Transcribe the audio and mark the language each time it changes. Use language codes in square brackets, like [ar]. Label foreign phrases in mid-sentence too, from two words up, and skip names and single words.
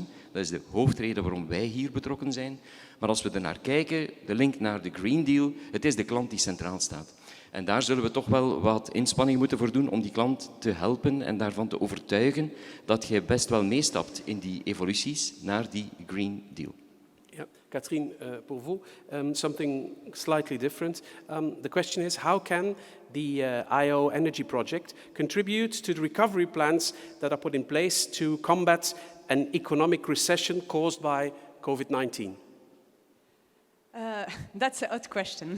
[nl] Dat is de hoofdreden waarom wij hier betrokken zijn. Maar als we er naar kijken, de link naar de Green Deal, het is de klant die centraal staat. En daar zullen we toch wel wat inspanning moeten voor doen om die klant te helpen en daarvan te overtuigen dat je best wel meestapt in die evoluties naar die Green Deal. [en] Yeah. [fr] Catherine, pour vous, [en] something slightly different. The question is, how can the IO.Energy project contribute to the recovery plans that are put in place to combat an economic recession caused by COVID-19? That's an odd question.